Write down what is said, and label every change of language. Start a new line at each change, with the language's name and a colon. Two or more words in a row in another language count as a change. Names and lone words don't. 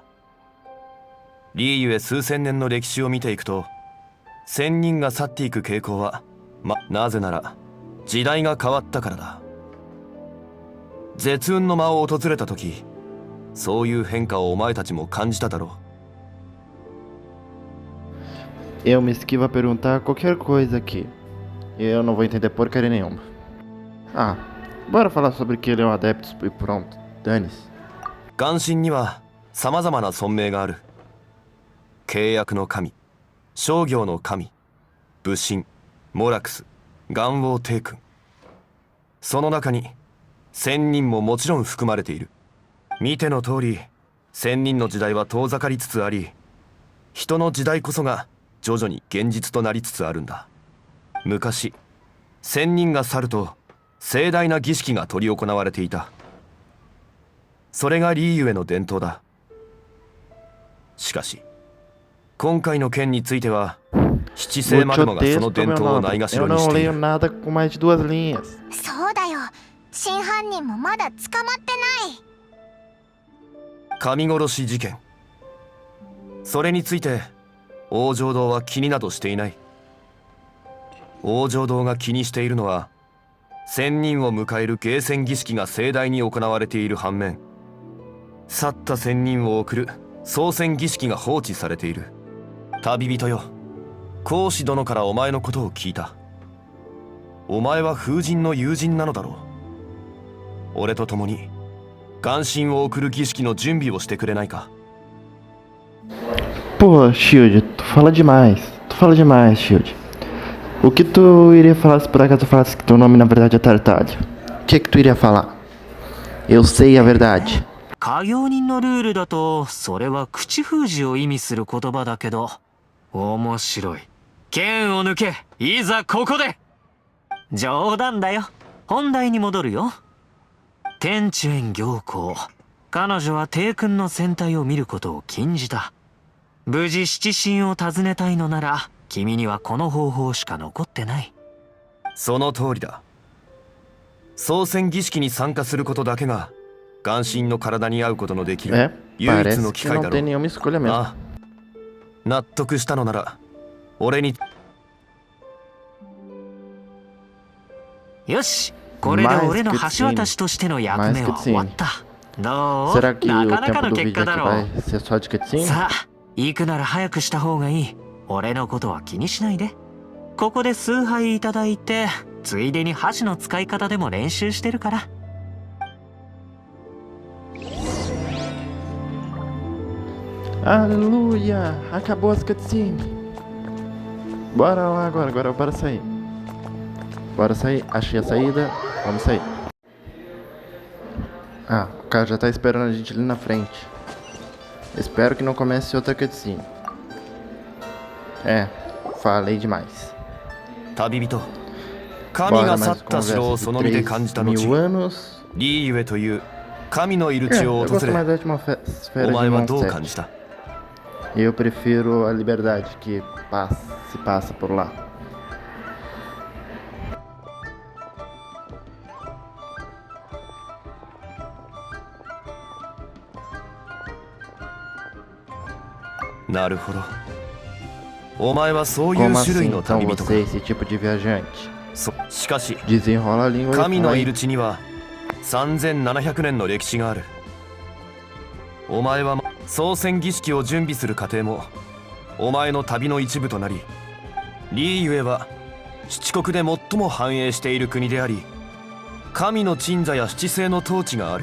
Japanese: リーユへ数千年の歴史を見ていくと、仙人が去っていく傾向はなぜなら時代が変わったからだ。絶運の間を訪れた時、そういう変化をお前たちも感じただろう。
Portuguese: Eu me esquivo a perguntar qualquer coisa aqui. Eu não vou entender porcaria nenhuma. Ah, bora falar sobre que ele é um adepto e pronto. Dane-se.
Japanese: 眼神には様々な尊名がある。契約の神、商業の神、武神、モラクス、元王帝君。その中に仙人ももちろん含まれている。見ての通り、仙人の時代は遠ざかりつつあり、人の時代こそが徐々に現実となりつつあるんだ。昔、仙人が去ると盛大な儀式が執り行われていた。それがリーユへの伝統だ。しかし、今回の件については、七聖マグマがその伝統をないがし
Portuguese: Eu
Japanese: ろにし
Portuguese: não
Japanese: てい
Portuguese: leio
Japanese: る。
Portuguese: nada com mais de 2 linhas.
Japanese: そうだよ。真犯人もまだ捕まってない。神殺し事件。それについて、王城堂は気になどしていない。王城堂が気にしているのは、仙人を迎える迎戦儀式が盛大に行われている反面、 去った仙人を送る送船儀式が放置されている。旅人よ、孔子殿からお前のことを聞いた。お前は風神の友人なのだろう。俺と共に元神を送る儀式の準備をしてくれないか。
Portuguese: Pô, Shield, tu fala demais. Tu fala demais, Shield. O que tu iria falar se por acaso eu falasse que teu nome na verdade é Tartaglia? O que tu iria falar? Eu sei a verdade.
Japanese: 家業人のルールだとそれは口封じを意味する言葉だけど、面白い。剣を抜け、いざここで。冗談だよ。本題に戻るよ。天地園行幸、彼女は帝君の戦隊を見ることを禁じた。無事七神を訪ねたいのなら君にはこの方法しか残ってない。その通りだ。送船儀式に参加することだけが元神の体に合うことのできる
Portuguese: É,
Japanese: 唯一
Portuguese: parece
Japanese: の機
Portuguese: que
Japanese: 会
Portuguese: não
Japanese: だろ
Portuguese: tem
Japanese: う。
Portuguese: nenhuma escolha mesmo.
Japanese: ああ、納得したのなら俺に。よし、これで俺の橋渡しとしての役目は終わった。どう？
Portuguese: Será que
Japanese: な
Portuguese: o
Japanese: かなか
Portuguese: tempo
Japanese: の
Portuguese: do
Japanese: 結
Portuguese: vídeo
Japanese: 果
Portuguese: aqui
Japanese: だろう。
Portuguese: vai ser só de cutscene?
Japanese: さあ、行くなら早くした方がいい。俺のことは気にしないで。ここで数杯いただいて、ついでに箸の使い方でも練習してるから。
Portuguese: Aleluia! Acabou as cutscenes. Bora lá agora bora sair. Bora sair, achei a saída, vamos sair. Ah, o cara já tá esperando a gente ali na frente. Espero que não comece outra cutscene. É, falei demais.
Japanese: 旅人、神
Portuguese: Bora
Japanese: が
Portuguese: mais
Japanese: 去った城を
Portuguese: conversa
Japanese: その身で
Portuguese: de
Japanese: 感じた
Portuguese: 3.000
Japanese: 後、
Portuguese: anos.
Japanese: リーユエという神のいる
Portuguese: É,
Japanese: 地を
Portuguese: eu
Japanese: 訪
Portuguese: gosto
Japanese: れ、
Portuguese: mais da
Japanese: お
Portuguese: atmosfera de
Japanese: 前はどう
Portuguese: Mondstadt.
Japanese: 感じた？
Portuguese: Eu prefiro a liberdade que se passa por lá.
Japanese: なるほど。お前はそういう
Portuguese: Como
Japanese: 種類
Portuguese: assim
Japanese: の
Portuguese: então
Japanese: 旅人か。
Portuguese: você é esse tipo de viajante?
Japanese: しかし
Portuguese: Desenrola a língua e
Japanese: 神の
Portuguese: fala
Japanese: い
Portuguese: aí.
Japanese: る地には3700年の歴史がある。お前は送船儀式を準備する過程もお前の旅の一部となり、リーユエは七国で最も繁栄している国であり、神の鎮座や七星の統治がある。